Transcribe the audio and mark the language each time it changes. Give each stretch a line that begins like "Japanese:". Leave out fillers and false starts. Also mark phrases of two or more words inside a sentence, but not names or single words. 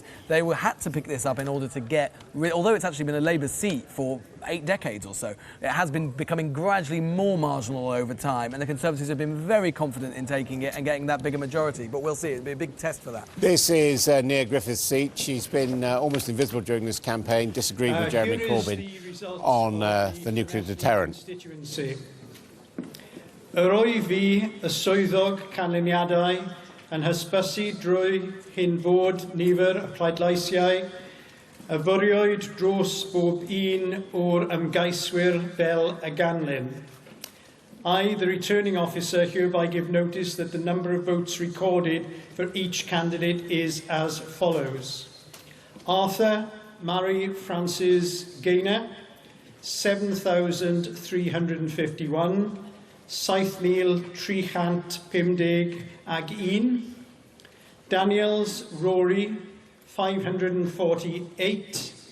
English: They had to pick this up in order to get, although it's actually been a Labour seat for 8 decades or so, it has been becoming gradually more marginal over time, and the Conservatives have been very confident in taking it and getting that bigger majority. But we'll see, it'll be a big test for that. This is Neil Griffiths' seat. She's been almost invisible during this campaign, disagreed with Jeremy Corbyn on the nuclear deterrent.
Welsh: Yr oedd fi y swyddog canlyniadau yn hysbysu drwy hyn fod nifer y pleidleisiau y fwriwyd dros bob un o'r ymgeiswyr fel y ganlyn.
English: I, the returning officer, hereby give notice that the number of votes recorded for each candidate is as follows. Arthur Mary Francis Gaynor, 7,351.
Welsh: 7,350 ag 1.
English: Daniels Rory, 548.